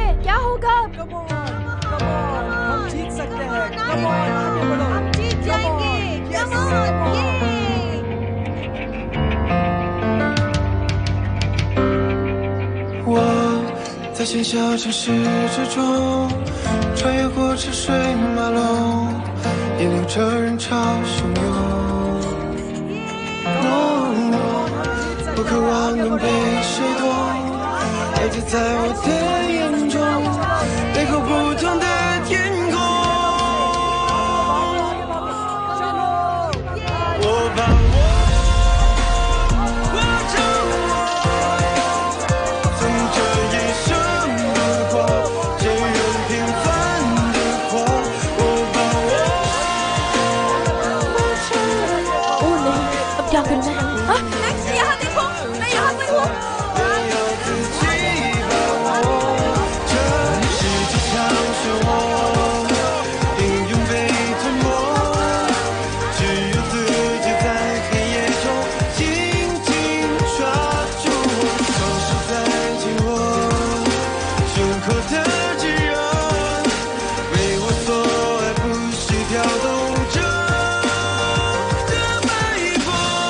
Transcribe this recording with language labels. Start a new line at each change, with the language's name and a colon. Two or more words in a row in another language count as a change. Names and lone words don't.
Hindi: क्या होगा? हम जीत सकते हैं।
English: Come on,
Hindi: आगे बढ़ो। हम जीत जाएंगे।
English: Come on, yeah!
Chinese: 我在喧嚣城市之中，穿越过车水马龙，也流着人潮汹涌。我渴望能被谁懂，了解在我的眼中，背后不同的天空。我把我活成我，从这一生的光，这人平凡的活。我把我活成我。
Hindi: ओह नहीं, अब क्या करना है? हाँ? यहाँ देखो, मैं यहाँ पर हूँ।
Chinese: 要自己把握，这世界抢手我，英勇被吞没，只有自己在黑夜中紧紧抓住我，手是在紧握，胸口的炙热，为我所爱，不惜挑动着的脉搏。